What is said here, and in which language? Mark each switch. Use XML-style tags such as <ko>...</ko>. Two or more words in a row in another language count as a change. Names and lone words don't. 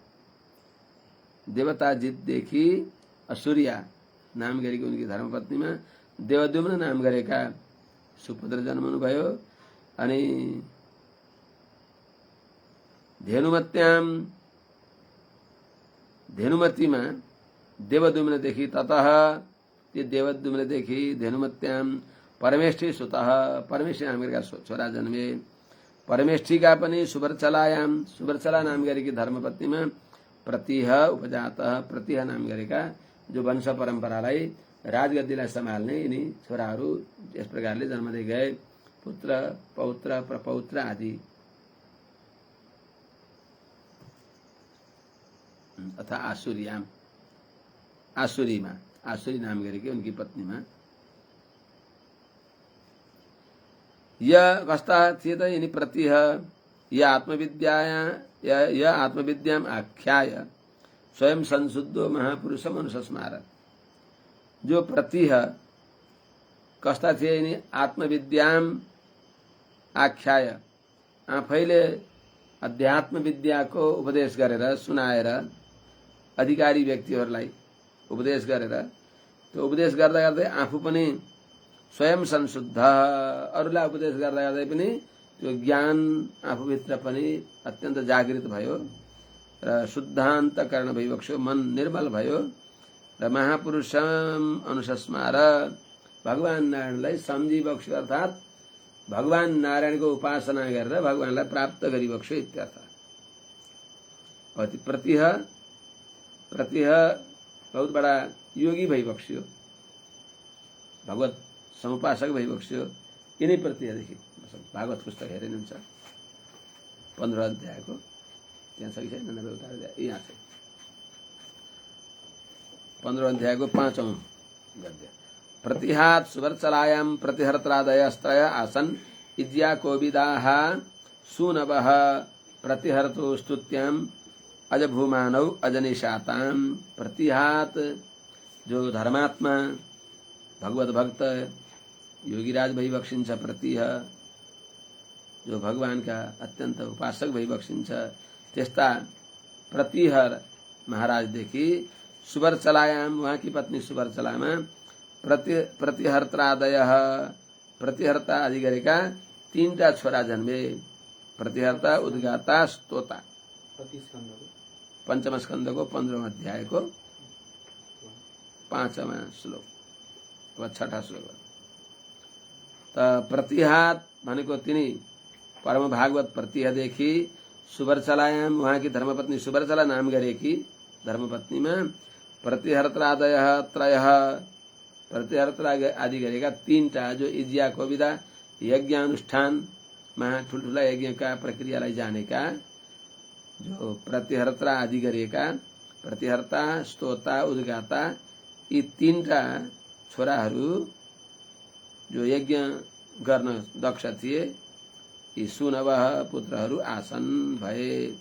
<ne>देवताजितदेखि असुर्या नाम गरेकी उनकी धर्मपत्नीमा देवद्युम्न नाम गरेका सुपुत्र जन्मनु भयो। अनि धेनुमतीमा देवद्युम्नदेखि, ततः ती देवद्युम्नदेखि</ne> <sa>धेनुमत्यां परमेष्ठी सुतः,</sa> <ne>परमेष्ठी नाम गरेका छोरा जन्मे। परमेष्ठीका पनि सुवर्चलायां, सुवर्चला नाम गरेकी धर्मपत्नीमा</ne> <sa>प्रतिह उपजातः,</sa> <ne>प्रतिह नाम गरेका जो वंश परम्परालाई राजगद्दीलाई सम्हाल्ने यिनी छोराहरू यस प्रकारले जन्मदै गए, पुत्र पौत्र प्रपौत्र आदि। अथा आसुर्याम, आसुरीमा, आसुरी नाम गरेकी उनकी पत्नीमा। यह कस्ता थिए त यिनी प्रतिह, यह</ne> <sa>आत्मविद्याम आख्याय स्वयं संशुद्धो महापुरुषम अनुसस्मार।</sa> <ne>जो प्रतिह कस्ता थिए यिनी</ne> <sa>आत्मविद्याम आख्याय,</sa> <ne>आफैले अध्यात्म विद्याको उपदेश गरेर सुनाएर अधिकारी व्यक्तिहरूलाई उपदेश गरेर, त्यो उपदेश गर्दा गर्दै आफू पनि स्वयं संशुद्ध, अरूलाई उपदेश गर्दा गर्दै पनि त्यो ज्ञान आफूभित्र पनि अत्यन्त जागृत भयो र शुद्धान्तकरण भइबक्स्यो, मन निर्मल भयो र</ne> <sa>महापुरुषम अनुसस्मार,</sa> <ne>भगवान नारायणलाई सम्झिबक्स्यो, अर्थात् भगवान नारायणको उपासना गरेर भगवानलाई प्राप्त गरिबक्स्यो इत्यर्थ। भवति। प्रतिह प्रतिह</ne> <hi>बहुत बड़ा</hi> <ne>योगी भइबक्स्यो, भगवत समुपासक भइबक्स्यो। यिनै प्रतिहदेखि भागवत पुस्तक हेरे नि हुन्छ 15 अध्यायको, त्यहाँ छ कि छैन? 90 अध्याय यहाँ छ। 15 अध्यायको 5औं गद्य।</ne> <sa>प्रतिहात सुवर्चलायां प्रतिहर्त्रादयस्त्रय आसन् इज्याकोविदाः सूनवः प्रतिहर्तो स्तुत्याम् अजभूमानौ अजनिशाताम्।</sa> <ne>प्रतिहात जो धर्मात्मा भगवत भक्त योगीराज भइबक्सिन्छ, प्रतिह जो भगवानका अत्यन्त उपासक भइबक्सिन्छ, त्यस्ता प्रतिहर महाराजदेखि सुवर्चलायाम उहाँकी पत्नी सुवर्चलामा प्रतिहर्त्रादयः प्रतिहर्ता आदि गरेका 3टा छोरा जन्मे। प्रतिहर्ता, उद्गाता, स्तोता। पंचम स्कन्धको 15औं अध्यायको 5वां श्लोक वा 6ठा श्लोक। त प्रतिहात भनेको तिनी परम भागवत प्रतिहदेखि सुवर्चलायाम उहाँकी धर्मपत्नी सुवर्चला नाम गरेकी धर्मपत्नीमा प्रतिहर्त्रादयः त्रयः प्रतिहर्त्रा आदि गरेका 3टा जो</ne> <sa>इज्या कोविदा</sa> <ne>यज्ञानुष्ठानमा ठुल्ठुला यज्ञका प्रक्रियालाई जानेका जो प्रतिहर्त्रा आदि गरेका प्रतिहर्ता, स्तोता, उद्गाता यी 3टा छोराहरू जो यज्ञ गर्न दक्ष थिए, यी सुनवह पुत्रहरू आसन भए।</ne>